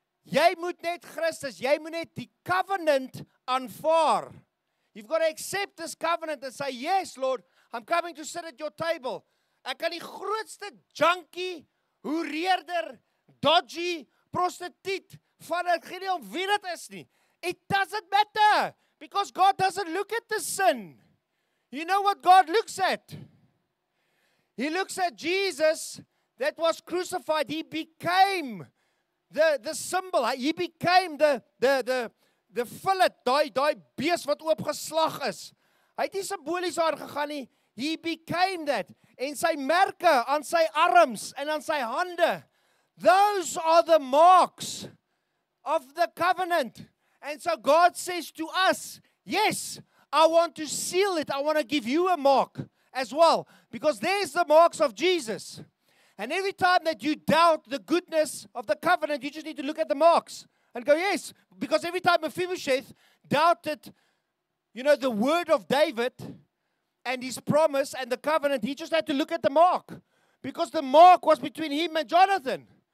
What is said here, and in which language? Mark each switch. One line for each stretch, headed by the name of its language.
Afrikaans: Jy moet net Christus, jy moet net die covenant aanvaar.
English: You've got to accept this covenant and say, yes, Lord, I'm coming to sit at your table.
Afrikaans: Ek kan die grootste junkie, hoereerder, dodgy, prostituut van ek geen nie om wie dit is nie.
English: It doesn't matter, because God doesn't look at the sin. You know what God looks at? He looks at Jesus that was crucified. He became the symbol. He became the fillet,
Afrikaans: daai bees wat oopgeslag is. Hy het nie simbolies daar gegaan nie.
English: He became that.
Afrikaans: En sy merke aan sy arms en aan sy hande,
English: those are the marks of the covenant. And so God says to us, yes, I want to seal it. I want to give you a mark as well, because there's the marks of Jesus. And every time that you doubt the goodness of the covenant, you just need to look at the marks and go, yes, because every time Mephibosheth doubted, the word of David and his promise and the covenant, he just had to look at the mark, because the mark was between him and Jonathan.